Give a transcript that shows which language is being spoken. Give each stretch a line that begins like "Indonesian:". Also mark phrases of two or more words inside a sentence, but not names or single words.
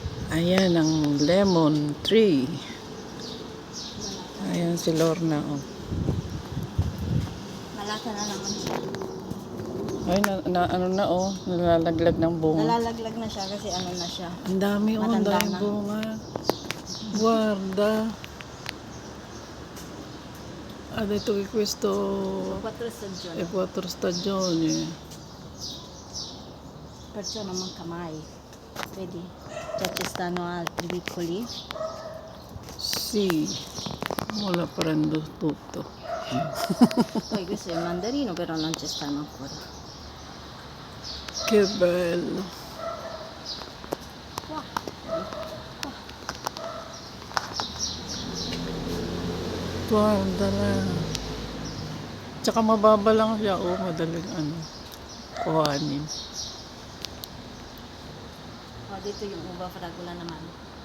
Filipino: Ayan ang lemon tree. Ayan si Lorna. Oh. Malasa na naman siya. Ay, ano na oh. Nalalaglag ng bunga. Nalalaglag na siya kasi ano na siya. Ang dami oh. Ang Matanda daming na. bunga.
Italian: Guarda. Adesso che questo 4 stagioni. è 4 stagioni. Perciò non manca mai. Vedi? Già ci stanno altri piccoli. Sì, ora prendo tutto. Poi questo è il mandarino, però non ci stanno ancora. Che bello. Qua. Guarda.
Filipino: Tsaka mababa lang siya. Oh, madaling ano. Kuhanin. Oh, dito yung
Italian: uva fragola
Filipino: naman.